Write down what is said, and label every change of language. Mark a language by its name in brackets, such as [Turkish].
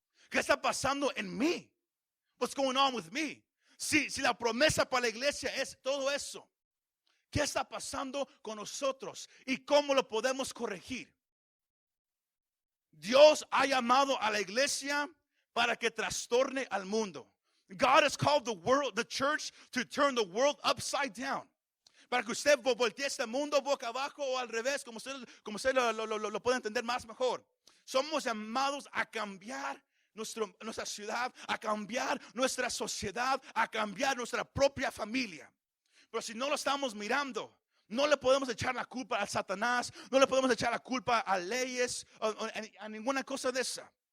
[Spanish] ¿Qué está pasando en mí? [English] What's going on with me? [Spanish] Si la promesa para la iglesia es todo eso, ¿qué está pasando con nosotros? ¿Y cómo lo podemos corregir? Dios ha llamado a la iglesia para que trastorne al mundo. [English] God has called the church to turn the world upside down. [Spanish] Para que usted voltee este mundo boca abajo o al revés, como usted lo puede entender más mejor. Somos llamados a cambiar nuestra ciudad, a cambiar nuestra sociedad, a cambiar nuestra propia familia. Pero si no lo estamos mirando, no le podemos echar la culpa a Satanás, no le podemos echar la culpa a leyes, a ninguna cosa de esa.